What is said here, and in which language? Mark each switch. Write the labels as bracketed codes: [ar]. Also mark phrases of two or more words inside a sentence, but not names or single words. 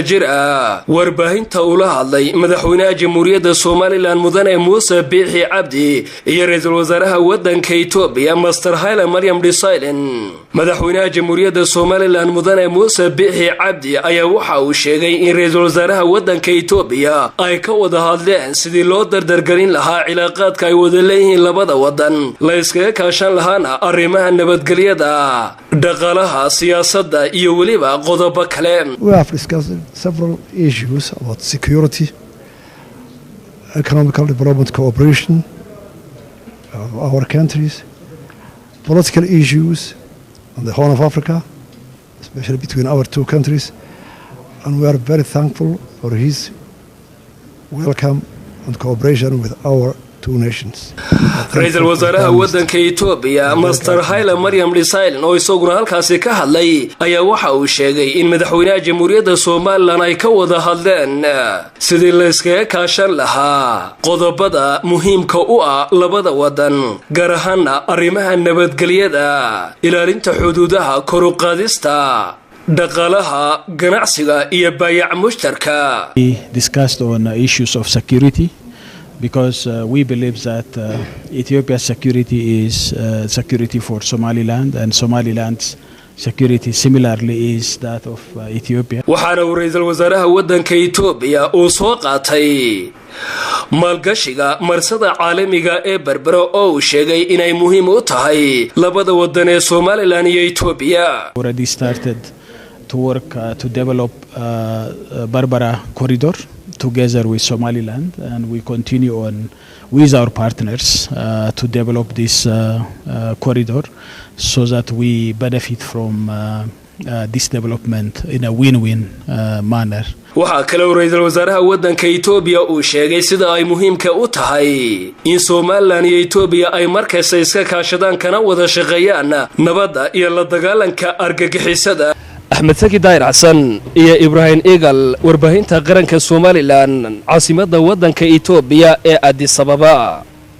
[so] jir ah warbaahinta ula hadlay madaxweynaha jamhuuriyadda Soomaaliland mudane Muuse Biixi Cabdi iyo ra'iisul wasaaraha waddanka Itoobiya Master Haile Mariam Desalegn madaxweynaha jamhuuriyadda Soomaaliland mudane Muuse Biixi Cabdi ayaa waxa uu sheegay in ra'iisul wasaaraha waddanka Itoobiya ay ka wada hadleen sidii loo dardargelin lahaa cilaaqaadka ay wada leeyihiin labada wadan la iskaga kaashan lahaana arrimaha nabadgelyada dhaqaalaha siyaasadda iyo waliba qodobo kale [en] We have discussed several issues about security, economic development cooperation of our countries, political issues on the Horn of Africa, especially between our two countries, and we are very thankful for his welcome and cooperation with our two nations. [so] ra'iisul wasaaraha waddanka Itoobiya Master Haile Mariam Desalegn oo isaguna halkaasi ka hadlay ayaa waxa uu sheegay in madaxweynaha jamhuuriyadda Soomaaliland ay ka wada hadleen sidii la iskaga kaashan lahaa qodobada muhiimka u ah labada wadan gaar ahaan arrimaha nabadgelyada ilaalinta xuduudaha kor u qaadista dhaqaalaha ganacsiga iyo baayac mushtarka. [en] We discussed on issues of security because we believe that Ethiopia's security is security for Somaliland and Somaliland's security similarly is that of Ethiopia. [so] waxaana uu ra'iisul wasaaraha waddanka Itoobiya uu soo qaatay maalgashiga marsada caalamiga ee Berbera oo uu sheegay inay muhiim u tahay labada wadan ee Somaliland iyo Ethiopia. [en] Already started to work to develop Berbera corridor together with Somaliland, and we continue on with our partners to develop this corridor so that we benefit from this development in a win-win manner. [so] waxaa kale oo ra'iisul wasaaraha waddanka Itoobiya uu sheegay sida ay muhiimka u tahay in Soomaaliland iyo Itoobiya ay markasta iska kaashadaan kana wada shaqeeyaan nabadda iyo la dagaalanka argagixisada. Axmed Saki Daahir Xasan iyo Ibrahim Eagle warbaahinta qaranka Soomaaliland caasimadda waddanka Itoobiya ee Addis Ababa.